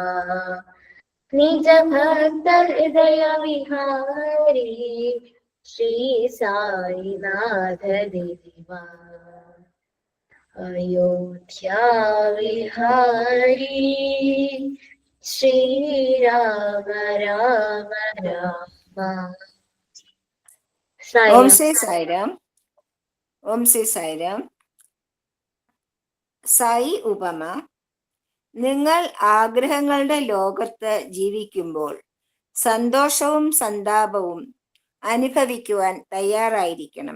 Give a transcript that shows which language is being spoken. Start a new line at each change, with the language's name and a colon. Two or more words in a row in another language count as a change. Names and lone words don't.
Hindi: निज भक्त हृदय विहारी श्री साईनाथ देवा। अयोध्या विहारी श्री राम राम राम।
Malayalam: ഓം ശ്രീ സായിരാം. ഓം ശ്രീ സായിരാം. സായി ഉപമ: നിങ്ങൾ ആഗ്രഹങ്ങളുടെ ലോകത്ത് ജീവിക്കുമ്പോൾ സന്തോഷവും സന്താപവും അനുഭവിക്കുവാൻ തയ്യാറായിരിക്കണം.